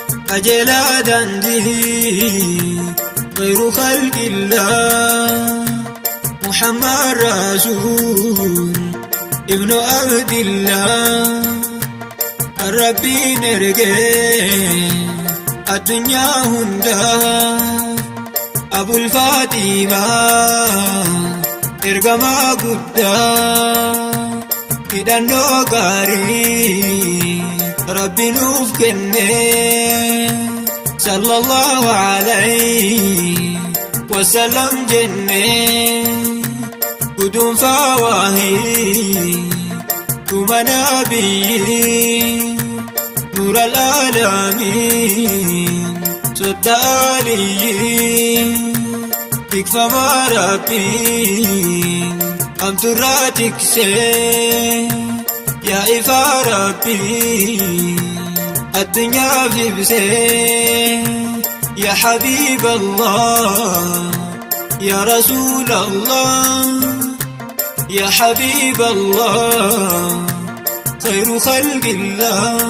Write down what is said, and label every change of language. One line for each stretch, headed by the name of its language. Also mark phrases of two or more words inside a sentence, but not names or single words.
Oromo: qajeelaa daandii,
Arabic: خير خلق الله, محمد رسول ابن عبد الله,
Oromo: kan Rabbiin ergee addunyaa hundaa, Abul Faatimaa ergamaa guddaa, hidhannoo gaarii Rabbi nuuf kenne,
Arabic: صلى الله عليه وسلم
Oromo: jenne, guduunfaa waahii, dhuma nabiyyi,
Arabic: نور العالمين,
Oromo: sotta aliyyi, tikfamaa Rabbii, hamturraa tiksee, yaa ifaa Rabbii, addunyaaf ibsee,
Arabic: يا حبيب الله يا رسول الله يا حبيب الله خير خلق الله.